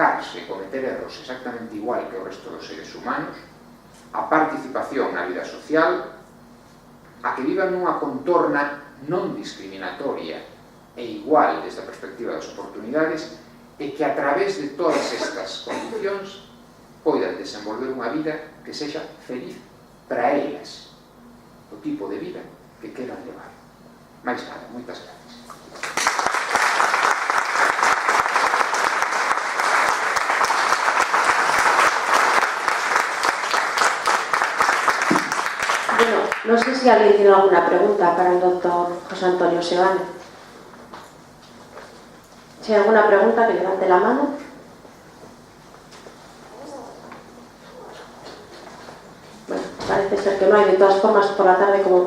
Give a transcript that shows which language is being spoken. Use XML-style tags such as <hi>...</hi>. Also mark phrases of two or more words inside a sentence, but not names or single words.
<gl>e cometer erros exactamente igual que o resto dos seres humanos, a participación na vida social, a que vivan nunha contorna non discriminatoria e igual desde a perspectiva das oportunidades e que a través de todas estas condicións poidan desenvolver unha vida que sexa feliz para elas, o tipo de vida que queran levar. Mais nada, moitas gracias.</gl> <es>Bueno, no sé si alguien tiene alguna pregunta para el doctor José Antonio Seoane. Si hay alguna pregunta, que levante la mano. Bueno, parece ser que no hay. De todas formas, por la tarde como...</es>